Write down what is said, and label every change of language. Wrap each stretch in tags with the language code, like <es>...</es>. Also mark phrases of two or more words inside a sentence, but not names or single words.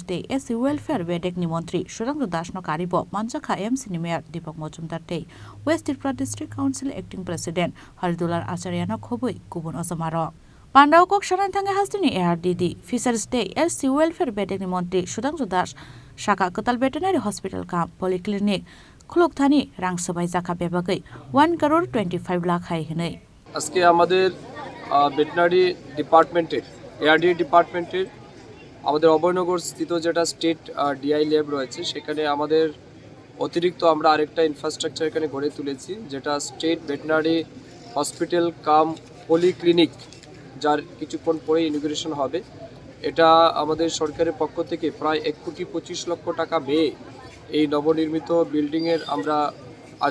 <trp>Day SC Welfare Veterinary Mantri Sudhanshu Das no karibo Manjakha MC ni Mayor Deepak Majumdar tei West Tripura District Council Acting President Haridular Acharya no khobui kubun osamaro Pandawa kok shanan thange hasteni ARDD Fisheries Day SC Welfare Veterinary Mantri Sudhanshu Das Shaka Kwtal Veterinary Hospital kam Polyclinic Khulukgwi rang sabai jaka bebagai 1 crore 25 lakh hai hinai</trp> <bn>আজকে আমাদের</bn> <en>veterinary department's ARD department's</en> <bn>আমাদের অভয়নগর স্থিত যেটা</bn> <en>State DI lab</en> <bn>রয়েছে সেখানে আমাদের অতিরিক্ত আমরা আরেকটা ইনফ্রাস্ট্রাকচার এখানে গড়ে তুলেছি যেটা</bn> <en>State Veterinary Hospital cum Polyclinic</en> <bn>যার কিছুক্ষণ পরে ইনগুরেশন হবে এটা আমাদের সরকারের পক্ষ থেকে প্রায় 1,25 লক্ষ টাকা ব্যয়ে এই নবনির্মিত বিল্ডিংয়ের আমরা আজ</bn>